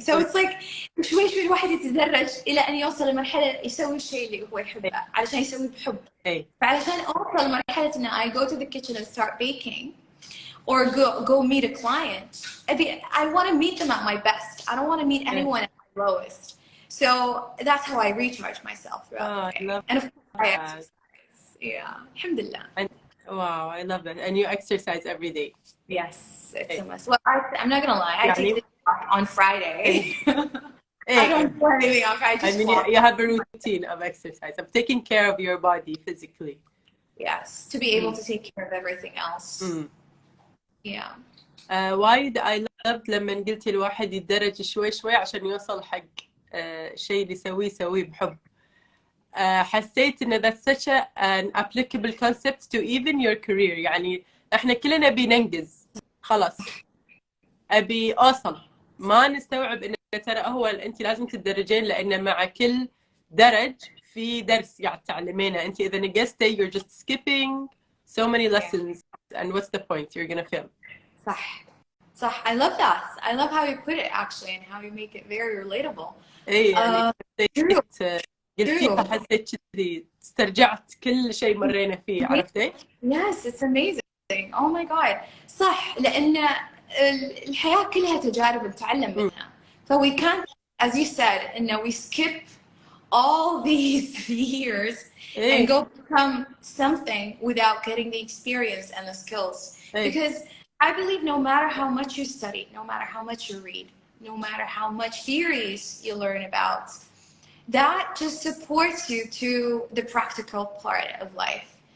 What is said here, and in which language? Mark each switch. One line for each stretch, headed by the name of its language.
English: So it's like
Arabic: شوي شوي الواحد يتدرج إلى أن يوصل لمرحلة يسوي الشيء اللي هو يحبه علشان يسويه بحب. فعلشان أوصل لمرحلة إن
English: I go to the kitchen and start baking or go meet a client, I want to meet them at my best. I don't want to meet anyone at my lowest. So that's how I recharge myself throughout the day. And of course I exercise. Yeah, alhamdulillah. Wow, I love that. And you exercise every day? Yes, it's a must. Well, I'm not gonna lie. I take this on Friday. I don't do anything on Friday. I mean, you have a routine of exercise, of taking care of your body physically. Yes, to be able to take care of everything else. Yeah.
Arabic: وايد
English: I loved
Arabic: لما قلتي الواحد يتدرج شوي شوي عشان يوصل حق شيء اللي يسويه بحب. حسيت إن
English: that's such an applicable concept to even your career.
Arabic: يعني إحنا كلنا بننجز خلاص، أبي أوصل، ما نستوعب إن ترى هو أنت لازم تتدرجين، لأن مع كل درج في درس يعني تعلمينه. أنت إذا نقزتي
English: you're just skipping so many lessons and what's the point? You're gonna fail.
Arabic: صح.
English: I love that. I love how you put it actually and how you make it very relatable.
Arabic: إيه يعني قلتيها حسيت كذي، استرجعت كل شيء مرينا فيه، عرفتي؟
English: Yes, it's amazing. Oh my god.
Arabic: صح، لأن الحياة كلها تجارب نتعلم منها.
English: So we can't, as you said, we skip all these years and go become something without getting the experience and the skills. Because I believe no matter how much you study, no matter how much you read, no matter how much theories you learn about, that just supports you to the practical part of life.